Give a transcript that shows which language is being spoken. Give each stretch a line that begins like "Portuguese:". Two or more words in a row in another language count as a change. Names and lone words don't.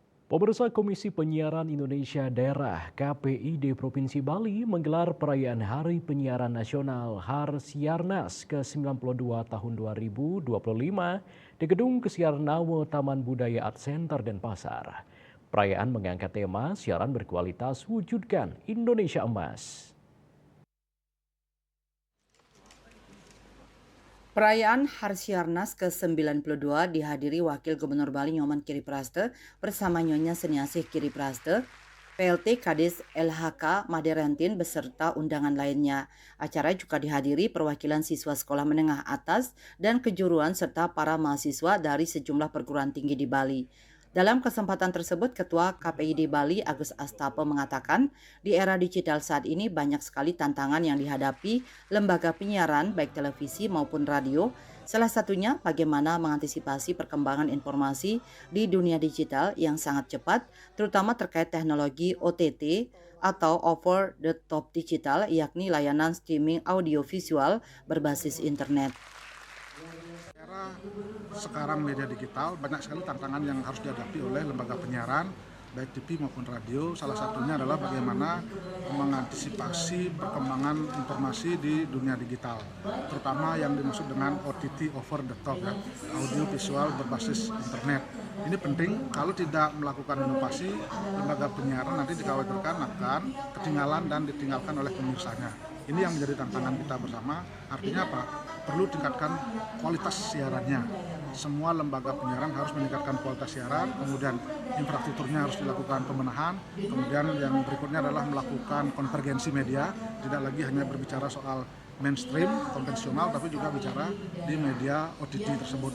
Indonesian: Pemirsa Komisi Penyiaran Indonesia Daerah KPID Provinsi Bali menggelar perayaan Hari Penyiaran Nasional Harsiarnas ke-92 tahun 2025 di Gedung Kesiarnawa Taman Budaya Art Center Denpasar. Perayaan mengangkat tema siaran berkualitas wujudkan Indonesia Emas. Perayaan Harsiarnas ke-92 dihadiri Wakil Gubernur Bali Nyoman Kiripraste bersama Nyonya Seniasih Kiripraste, PLT Kadis LHK Maderantin beserta undangan lainnya. Acara juga dihadiri perwakilan siswa sekolah menengah atas dan kejuruan serta para mahasiswa dari sejumlah perguruan tinggi di Bali. Dalam kesempatan tersebut, Ketua KPID Bali Agus Astapo mengatakan, di era digital saat ini banyak sekali tantangan yang dihadapi lembaga penyiaran baik televisi maupun radio. Salah satunya bagaimana mengantisipasi perkembangan informasi di dunia digital yang sangat cepat, terutama terkait teknologi OTT atau
English: over the top
Indonesian: digital, yakni layanan streaming audiovisual berbasis internet. Era sekarang media digital banyak sekali tantangan yang harus dihadapi oleh lembaga penyiaran baik TV maupun radio. Salah satunya adalah bagaimana mengantisipasi perkembangan informasi di dunia digital, terutama yang dimaksud dengan OTT
English: over the top,
Indonesian: ya, audio visual berbasis internet. Ini penting, kalau tidak melakukan inovasi, lembaga penyiaran nanti dikhawatirkan akan ketinggalan dan ditinggalkan oleh pemirsanya. Ini yang menjadi tantangan kita bersama. Artinya apa? Perlu tingkatkan kualitas siarannya. Semua lembaga penyiaran harus meningkatkan kualitas siaran, kemudian infrastrukturnya harus dilakukan pembenahan, kemudian yang berikutnya adalah melakukan konvergensi media, tidak lagi hanya berbicara soal mainstream, konvensional, tapi juga bicara di media OTT tersebut.